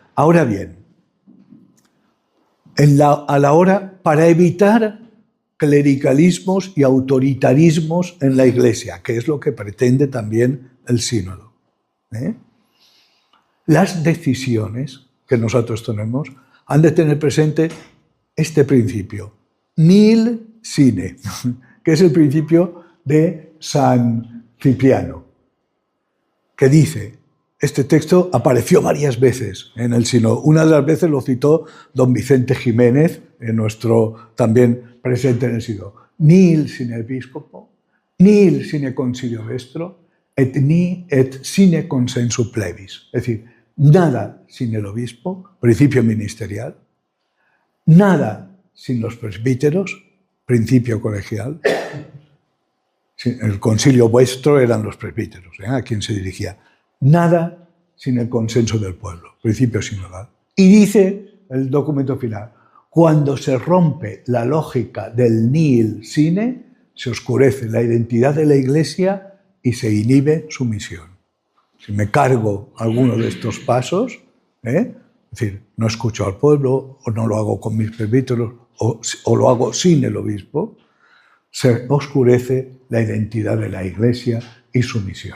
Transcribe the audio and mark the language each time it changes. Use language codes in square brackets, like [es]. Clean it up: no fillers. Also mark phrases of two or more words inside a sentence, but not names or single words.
[es] Ahora bien, a la hora, para evitar clericalismos y autoritarismos en la Iglesia, que es lo que pretende también el sínodo. Las decisiones que nosotros tenemos han de tener presente este principio, [la] nihil sine, [es] que es el principio de San Cipriano, que dice, este texto apareció varias veces en el sínodo. Una de las veces lo citó don Vicente Jiménez, nuestro también presente en el sínodo. [la] Nihil sine episcopo, nihil sine concilio vestro, et sine consensu plebis. [es] Es decir, nada sin el obispo, principio ministerial, nada sin los presbíteros, principio colegial. El concilio vuestro eran los presbíteros, a quien se dirigía. Nada sin el consenso del pueblo, principio sinodal. Y dice el documento final, cuando se rompe la lógica del [la] nihil sine, [es] se oscurece la identidad de la Iglesia y se inhibe su misión. Si me cargo alguno de estos pasos, es decir, no escucho al pueblo, o no lo hago con mis presbíteros, o lo hago sin el obispo, se oscurece la identidad de la Iglesia y su misión.